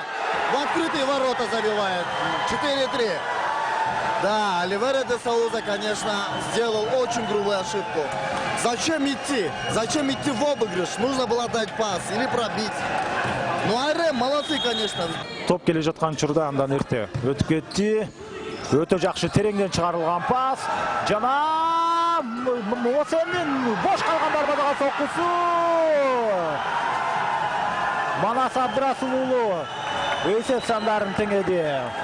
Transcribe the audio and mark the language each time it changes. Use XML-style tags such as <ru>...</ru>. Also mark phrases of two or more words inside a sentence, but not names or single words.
<ru>В открытые ворота забивает. 4-3. Да, Оливера де Сауза, конечно, сделал очень грубую ошибку. Зачем идти? Зачем идти в обыгрыш? Нужно было дать пас или пробить. Ну, РМ молодцы, конечно.</ru> <ky>Топ келе жаткан учурда андан эрте өтүп кетти. Өтө жакшы тереңден чыгарылган пас. Жана Мосенин бош калган дарбазага соккусу. Манас Абдрасул уулу эсеп сандарын теңеди.</ky>